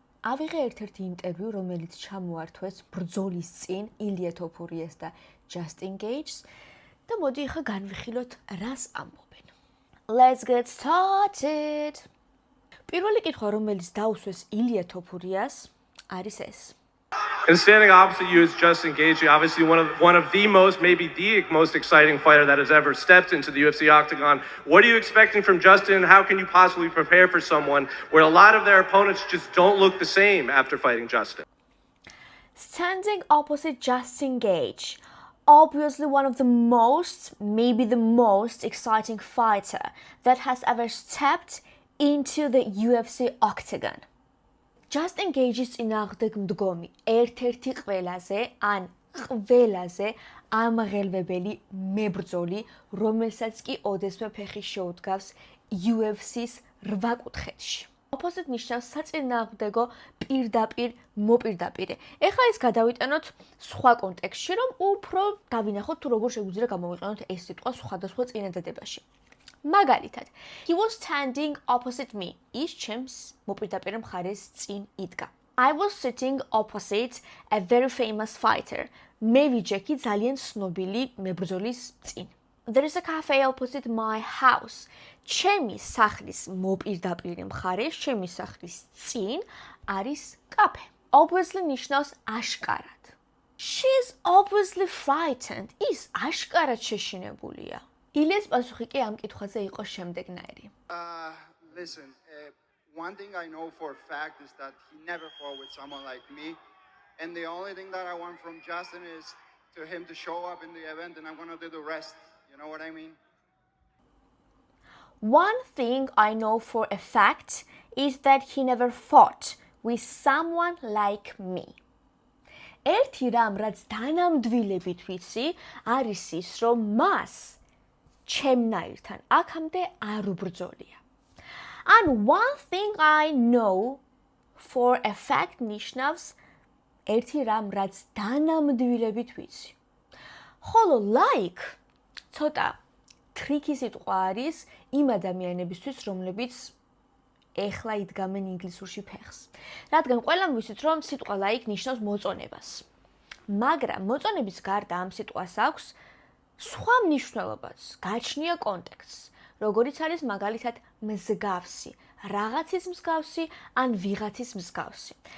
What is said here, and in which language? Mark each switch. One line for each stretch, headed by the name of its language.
Georgian: ავიღე ერთ-ერთი ინტერვიუ, რომელიც ჩამოართვეს ბრძოლის წინ ილია თოფურიას და ჯასტინ გეიჯს და მოდი ახლა განვიხილოთ, რას ამბობენ.
English: Let's get started.
Georgian: პირველი კითხვა, რომელიც დაუსვეს ილია თოფურიას, არის ეს.
English: And standing opposite you is Justin Gaethje, obviously one of the most, maybe the most exciting fighter that has ever stepped into the UFC octagon. What are you expecting from Justin? How can you possibly prepare for someone where a lot of their opponents just don't look the same after fighting Justin? Standing opposite Justin Gaethje, obviously one of the most, maybe the most exciting fighter that has ever stepped into the UFC octagon.
Georgian: Justin Gaethje-ის წინააღმდეგ მდგომი ერთ-ერთი ყველაზე ამაღელვებელი მებრძოლი, რომელსაც კი ოდესმე ფეხი შეუდგავს UFC-ს 8 კუთხეთში. Opposite ნიშნავს საწინააღმდეგო პირდაპირ მოპირდაპირე. ეხლა ეს გადავიტანოთ სხვა კონტექსტში, რომ უფრო დავინახოთ თუ როგორ შეგვიძლია გამოვიყენოთ ეს სიტყვა სხვადასხვა წინადადებაში.
English: მაგალითად, he was standing opposite me.
Georgian: ის ჩემს მოპირდაპირე მხარეს წინ იდგა.
English: I was sitting opposite a very famous fighter.
Georgian: მე ვიჯექი ძალიან ცნობილი მებრძოლის წინ.
English: There is a cafe opposite my house.
Georgian: ჩემი სახლის მოპირდაპირე მხარეს, ჩემი სახლის წინ არის კაფე. Obviously ნიშნავს აშკარად.
English: She's obviously frightened.
Georgian: ის აშკარად შეშინებულია. ილიას პასუხი კი ამ კითხვაზე იყო შემდეგნაირი.
English: Listen, one thing I know for a fact is that he never fought with someone like me. And the only thing that I want from Justin is to him to show up in the event and I'm going to do the rest. You know what I mean? One thing I know for a fact is that he never fought with someone like me.
Georgian: ერთი რამ, რაც დანამდვილებით ვიცი, არის ის, რომ მას ჩემნაირთან აქამდე არ უბრძოლია.
English: And one thing I know for a fact ნიშნავს
Georgian: ერთი რამ, რაც დანამდვილებით ვიცი. ხოლო like ცოტა ტრიკი სიტყვა არის იმ ადამიანებისთვის, რომლებიც ეხლა იდგამენ ინგლისურში ფეხს. რადგან ყველამ ვიცით, რომ სიტყვა like ნიშნავს მოწონებას. მაგრამ მოწონების გარდა ამ სიტყვას აქვს სხვა მნიშვნელობაც, გაჩნია კონტექსტს, როგორიც არის მაგალითად მსგავსი, რაღაცის მსგავსი ან ვიღაცის მსგავსი.